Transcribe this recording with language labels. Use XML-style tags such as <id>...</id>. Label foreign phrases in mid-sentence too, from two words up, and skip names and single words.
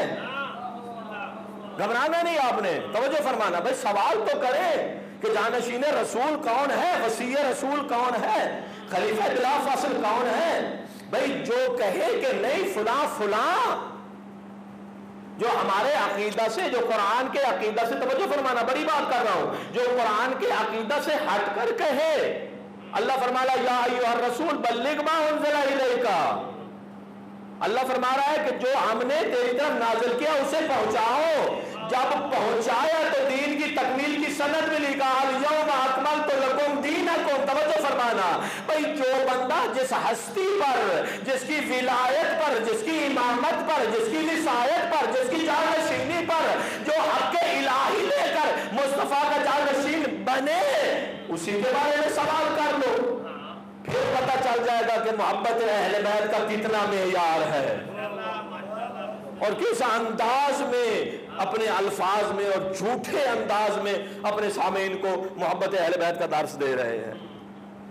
<hi>घबराना नहीं आपने, तवज्जो फरमाना, भाई सवाल तो करें कि जानशीन रसूल कौन है, वसीय रसूल कौन है, खलीफा बिला फासिल कौन है। भाई जो कहे कि नहीं फुला फुला, जो हमारे अकीदा से, जो कुरान के अकीदा से, तवज्जो फरमाना बड़ी बात कर रहा हूं, जो कुरान के अकीदा से हटकर कहे, अल्लाह फरमाला</hi> <ar>يا أيها الرسول بلغ ما أنزل إليك,</ar> <hi>अल्लाह फरमा रहा है कि जो हमने तेरी तरफ नाज़िल किया उसे पहुंचाओ। जब पहुंचाया तो दीन की तकमील की सनद मिली, कहा</hi> <ar>اليوم أكملت لكم دينكم.</ar> <hi>तवज्जो फरमाना, भाई जो बंदा जिस हस्ती पर, जिसकी विलायत पर, जिसकी इमामत पर, जिसकी निसायत पर, जिसकी जानशीनी पर जो हक़ इलाही लेकर मुस्तफा का जानशीन बने, उसी के बारे में सवाल कर लो, फिर पता चल जाएगा कि मोहब्बत अहले बैत का कितना मेयार है और किस अंदाज में, अपने अल्फाज में और झूठे अंदाज में अपने सामीन को मोहब्बत अहले बैत का दर्स दे रहे हैं।</hi>